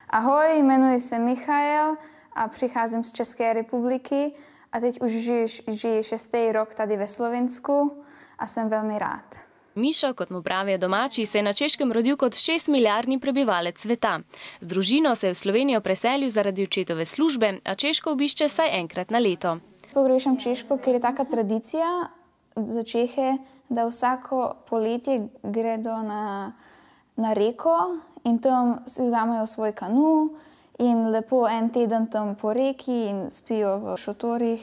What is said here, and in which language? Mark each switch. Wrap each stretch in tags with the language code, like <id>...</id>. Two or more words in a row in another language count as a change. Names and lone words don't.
<cs>Ahoj, jmenuji se Michael a přicházím z České republiky a teď už žiji 6. rok tady ve Slovensku a jsem velmi rád.</cs> <sl>Mišo, kot mu pravijo domači, se je na Češkem rodil kot 6-milijardni prebivalec sveta. Z družino se je v Slovenijo preselil zaradi očetove službe, a Češko obišče vsaj enkrat na leto. Pogrešam Češko, ker je taka tradicija za Čehe, da vsako poletje gredo na reko in tam si vzamejo svoj kanu in lepo en teden tam po reki in spijo v šotorih.</sl>